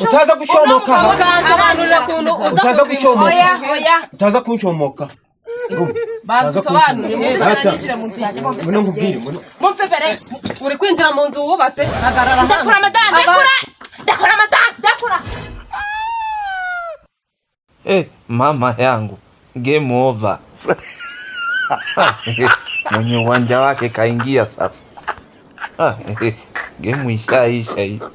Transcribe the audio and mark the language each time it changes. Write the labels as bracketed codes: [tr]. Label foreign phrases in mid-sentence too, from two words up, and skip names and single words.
[rw] utaza gucomoka mukansobanurira ukuntu utaza gucomoka oya utaza kuncomoka badusobanurire muzananjire mu nzu yanjye muno nkubwire mumfe mbere uri kwinjira mu nzu wubatse hagarara hano ndakora madame ndakora madame ndakora [sw] mama yangu [en] game over [sw] mwenye uwanja wake kaingia sasa game ishaisha hii